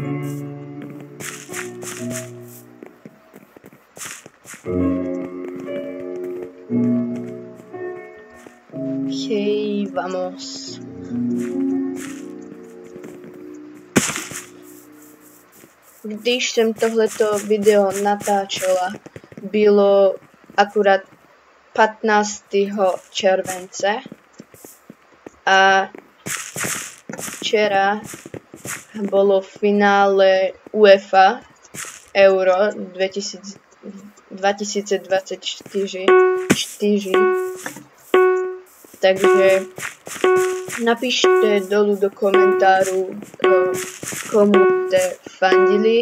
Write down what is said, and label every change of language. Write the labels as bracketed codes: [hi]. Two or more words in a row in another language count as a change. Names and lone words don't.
[es] Ok, vamos. [cs] Když jsem tohleto video natáčela, bylo akurát 15. [sk] července a včera bolo v finále UEFA Euro 2024. Takže napíšte dolu do komentáru, komu ste fandili.